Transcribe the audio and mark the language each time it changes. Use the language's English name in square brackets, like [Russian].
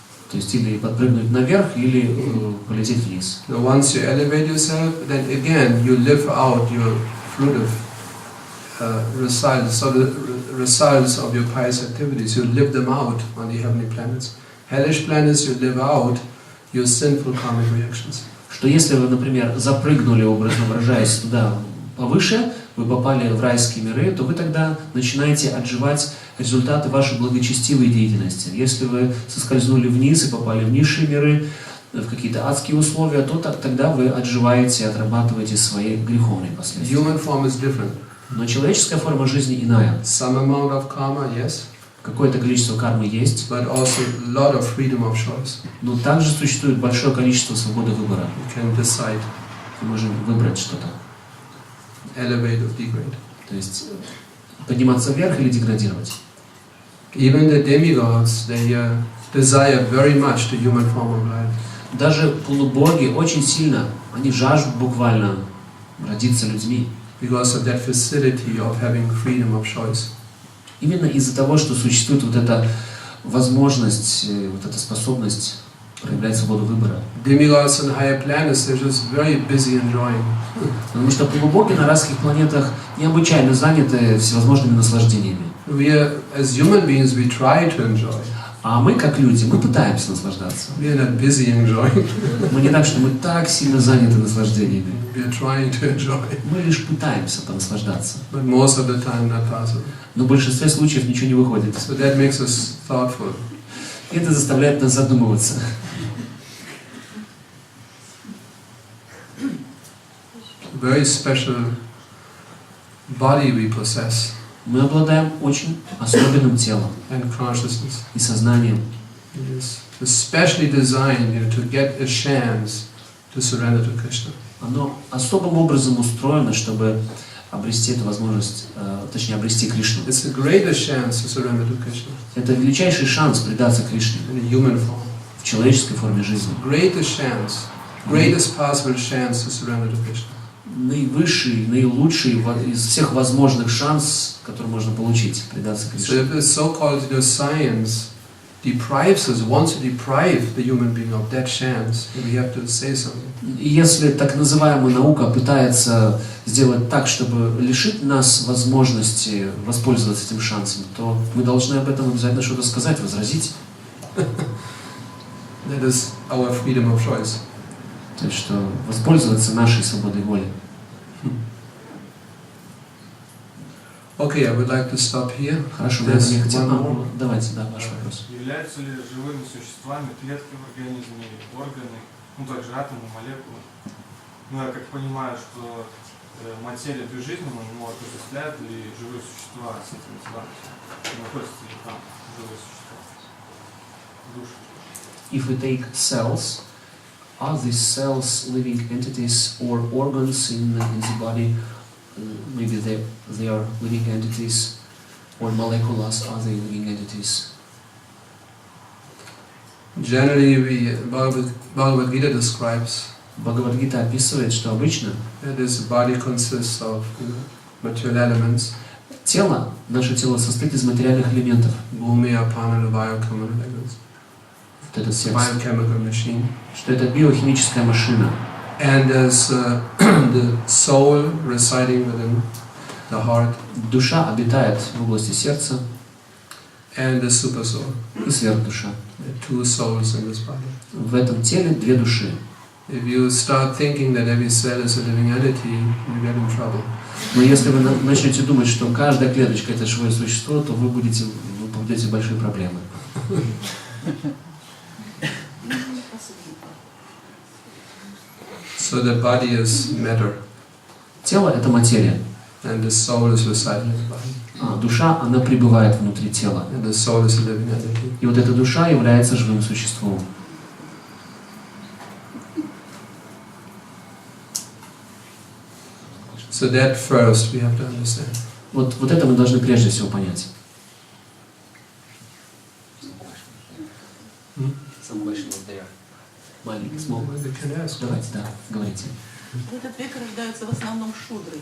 [Russian] То есть или подпрыгнуть наверх, или полететь вниз. [English] So once you elevate yourself, then again you live out your fruitive results. So the results of your pious activities, you live them out on the heavenly planets. Hellish planets, you live out your sinful karmic reactions. [Russian] Что если вы, например, запрыгнули, образно выражаясь, туда повыше, вы попали в райские миры, то вы тогда начинаете отживать результаты вашей благочестивой деятельности. Если вы соскользнули вниз и попали в низшие миры, в какие-то адские условия, то тогда вы отживаете, отрабатываете свои греховные последствия. [English] Human form is different. [Russian] Но человеческая форма жизни иная. [English] Some amount of karma, yes. [Russian] Какое-то количество кармы есть, [English] but also a lot of freedom of choice. [Russian] Но также существует большое количество свободы выбора. [English] You can decide. [Russian] Мы можем выбрать что-то. [English] Elevate or degrade. [Russian] То есть подниматься вверх или деградировать. [English] Even the demigods, they desire very much the human form of life. [Russian] Даже полубоги очень сильно, они жаждут буквально родиться людьми. [English] Because of that facility of having freedom of choice. [Russian] Именно из-за того, что существует вот эта возможность, вот эта способность проявлять свободу выбора. [English] Demigods on higher planets, they're just very busy enjoying. [Russian] Потому что полубоги на райских планетах необычайно заняты всевозможными наслаждениями. [English] We are, as human beings, we try to enjoy. [Russian] А мы, как люди, мы пытаемся наслаждаться. [English] We are not busy enjoying. [Russian] Мы не так, что мы так сильно заняты наслаждениями. [English] We are trying to enjoy, [Russian] Мы лишь пытаемся понаслаждаться. [English] but most of the time not possible. [Russian] Но в большинстве случаев ничего не выходит. [English] So that makes us thoughtful. [Russian] И это заставляет нас задумываться. [English] Very special body we possess [Russian] Мы обладаем очень особенным телом [English] and consciousness. [Russian] и сознанием. [English] It is especially designed, to get a chance to surrender to Krishna. [Russian] Оно особым образом устроено, чтобы обрести эту возможность, точнее обрести Кришну. [English] It's the greatest chance to surrender to Krishna [Russian] Это величайший шанс предаться Кришне [English] in a human form. [Russian] в человеческой форме жизни. [English] Greatest chance, greatest possible chance to surrender to Krishna. [Russian] Наивысший, наилучший из всех возможных шансов, которые можно получить, предаться [English] So [Russian] Кришне. [English] if the so-called science deprives us, wants to deprive the human being of that chance, we have to say something. [Russian] И если так называемая наука пытается сделать так, чтобы лишить нас возможности воспользоваться этим шансом, то мы должны об этом обязательно что-то сказать, возразить. [English] That is our freedom of choice. [Russian] То есть, что воспользоваться нашей свободой воли. [English] Okay, I would like to stop here. [Russian] Хорошо, [English] There's [Russian] я хотел... [English] one more. [Russian] Давайте, да, ваш вопрос. Являются ли живыми существами клетки в организме, органы, также атомы, молекулы? Я как понимаю, что материя безжизненна, но отождествляют ли живые существа с этими телами? Находятся ли там живые существа? Души. [English] If we take cells, are these cells living entities or organs in the body? Maybe they are living entities, or molecules, are they living entities? Generally, Bhagavad-Gītā describes [Russian] Бхагавад-Гита описывает, что обычно [English] that this body consists of material elements, [Russian] наше тело состоит из материальных элементов. [Sanskrit] bhumi, apana, vayakama, [English] like this. [Russian] Вот это сердце. [English] Biochemical machine. [Russian] Что это биохимическая машина. [English] And there's the soul residing within the heart, [Russian] Душа обитает в области сердца [English] and the super soul. [Russian] и сверхдуша. [English] There are two souls in this body. [Russian] В этом теле две души. [English] If you start thinking that every cell is a living entity, you get in trouble. [Russian] Но если вы начнете думать, что каждая клеточка это живое существо, то вы попадете в большие проблемы. [English] So the body is matter, [Russian] Тело это материя, [English] and the soul is residing in the body, [Russian] а душа она пребывает внутри тела. [English] and the soul is a living entity. [Russian] И вот эта душа является живым существом. [English] So that first we have to understand. [Russian] Вот это мы должны прежде всего понять. Маленький, [English] small. You can ask. [Russian] Давайте, да, говорите. В этот век рождаются в основном шудры.